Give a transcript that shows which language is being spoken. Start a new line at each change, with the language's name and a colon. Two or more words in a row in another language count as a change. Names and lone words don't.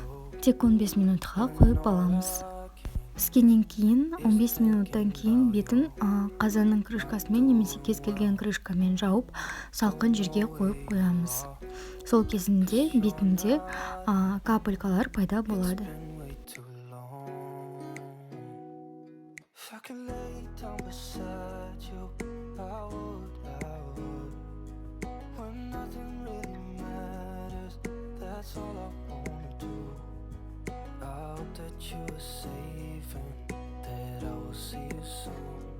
Kazakh: Тек 15 минутқа қойып аламыз. Піскеннен кейін 15 минуттан кейін бетін қазанның крышкасымен немесе кез келген крышкамен жауып, салқын жерге қойып қоямыз. Сол кезінде бетінде капелькалар пайда болады.
English: That you are safe and that I will see you soon.